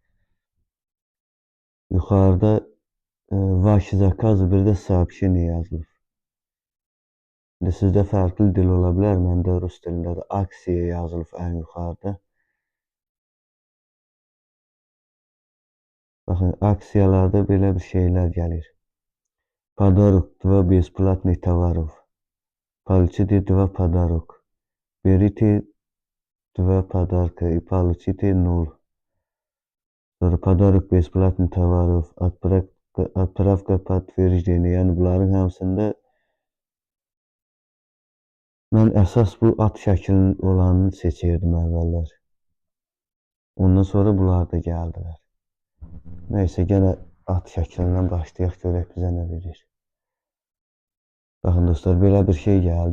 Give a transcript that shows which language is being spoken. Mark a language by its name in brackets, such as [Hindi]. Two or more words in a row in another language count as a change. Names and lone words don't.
[Azerbaijani] Yuxarıda Vaki zakazı, bir də сообщение yazılır. İndi sizdə fərqli dil ola bilər, məndə rus dilindədir. Aksiya yazılıb ən yuxarıda. Baxın, aksiyalarda belə bir şeylər gəlir. [Russian] Подарок 2 бесплатных товаров. Получите 2 подарок. Берите 2 подарка и получите 0. [Azerbaijani] Sonra [Russian] подарок бесплатных товаров. Отправка подтверждения. [Azerbaijani] Yəni bunların hamısında mən əsas bu at şəklinin olanını seçirdim əvvəllər. Ondan sonra bunlar da gəldilər. Nəysə, yenə at şəklindən başlayaq, görək bizə nə verir. Baxın dostlar, belə bir şey gəldi.